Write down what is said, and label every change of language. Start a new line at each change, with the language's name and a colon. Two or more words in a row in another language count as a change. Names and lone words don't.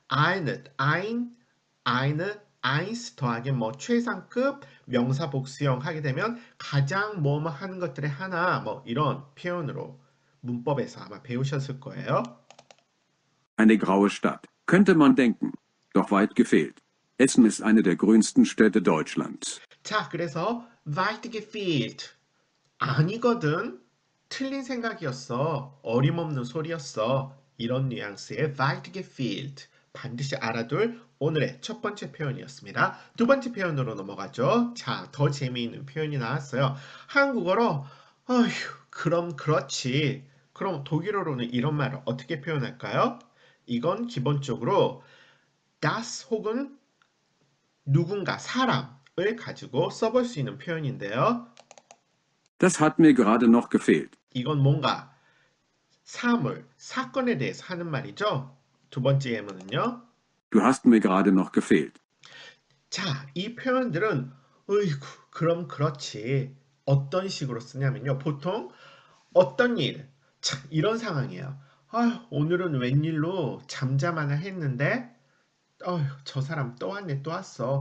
German: eine, eins
Korean: 더하기 뭐 최상급 명사 복수형 하게 되면 가장 뭐뭐 하는 것들의 하나 뭐 이런 표현으로 문법에서 아마 배우셨을 거예요.
German: Eine graue Stadt, könnte man denken. Doch weit gefehlt. Essen ist eine der grünsten Städte Deutschlands.
Korean: 자, 그래서
German: weit gefehlt
Korean: 아니거든. 틀린 생각이었어. 어림없는 소리였어. 이런 뉘앙스의
German: weit gefehlt
Korean: 반드시 알아둘 오늘의 첫 번째 표현이었습니다. 두 번째 표현으로 넘어가죠. 자, 더 재미있는 표현이 나왔어요. 한국어로 어휴, 그럼 그렇지. 그럼 독일어로는 이런 말을 어떻게 표현할까요? 이건 기본적으로 das 혹은 누군가, 사람을 가지고 써볼 수 있는 표현인데요.
German: Das hat mir gerade noch gefehlt.
Korean: 이건 뭔가 사물, 사건에 대해서 하는 말이죠. 두 번째 예문은요.
German: Du hast mir gerade noch gefehlt.
Korean: 자, 이 표현들은 어이구, 그럼 그렇지. 어떤 식으로 쓰냐면요. 보통 어떤 일, 참 이런 상황이에요. 아휴, 오늘은 웬일로 잠잠하나 했는데 어휴, 저 사람 또 왔네, 또 왔어.